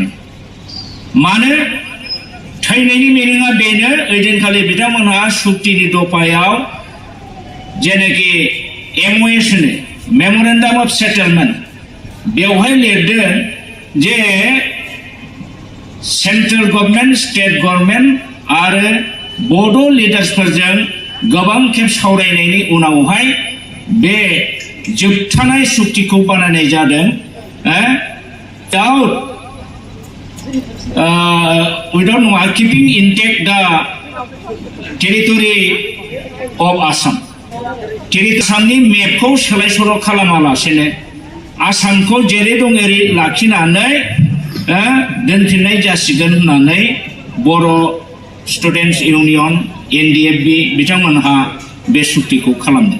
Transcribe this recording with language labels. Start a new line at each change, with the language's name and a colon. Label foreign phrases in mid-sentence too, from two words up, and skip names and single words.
Bodo: मानो थैनायनि मिनिङा बेनो, ओइदिनखालि बिथांमोनहा सुक्तिनि दफायाव जेनाखि MOS होनो,
English: memorandum of settlement,
Bodo: बेवहाय लिरदों जे
English: central government, state government
Bodo: आरो बड' लिडार्सफोरजों गोबां खेब सावरायनायनि उनावहाय बे जोबथानाय सुक्तिखौ बानायनाय जादों।
English: Without keeping intact the territory of Assam.
Bodo: आसामनि मेपखौ सोलाय सोल' खालामालासेनो आसामखौ जेरै दं एरै लाखिनानै दोनफिननाय जासिगोन होननानै बर' स्टुडेन्टस इउनियन NDFB बिथांमोनहा बे सुक्तिखौ खालामदों।